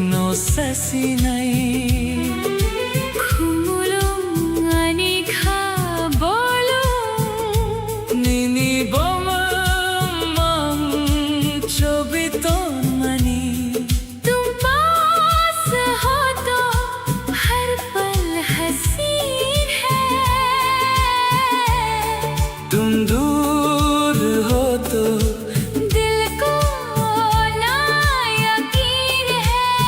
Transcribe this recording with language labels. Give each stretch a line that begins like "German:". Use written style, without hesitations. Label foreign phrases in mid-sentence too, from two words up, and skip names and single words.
Kok Borok: sesinai Khumulong ani kha bolong Nini boma mam chobiton mani
Hindi: तुम पास हो तो हर पल हसीन है तुम दूर हो तो दिल को ना यकीन है